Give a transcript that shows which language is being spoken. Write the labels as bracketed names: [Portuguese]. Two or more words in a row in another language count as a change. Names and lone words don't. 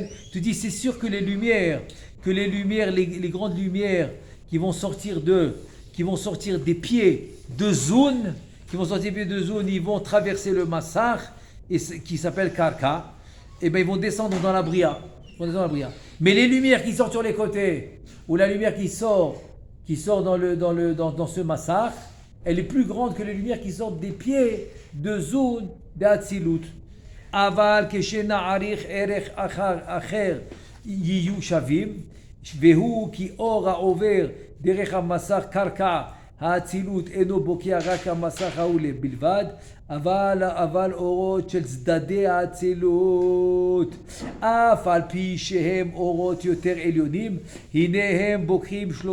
[French] Tu dis c'est sûr que les lumières, les grandes lumières qui vont sortir des pieds de Zoun, ils vont traverser le Massach, qui s'appelle Karka, et bien ils vont descendre dans la Bria. Mais les lumières qui sortent sur les côtés, ou la lumière qui sort dans ce Massach, elle est plus grande que les lumières qui sortent des pieds de Zoun, d'Atzilut. [Hebrew] אבל כשנעריך ערך אחר יהיו שוים, והוא כי אור העובר דרך המסך קרקע האצילות אינו בוקע רק המסך ההוא בלבד, אבל אורות של צדדי האצילות אף על פי שהם אורות יותר עליונים, הנה הם בוקעים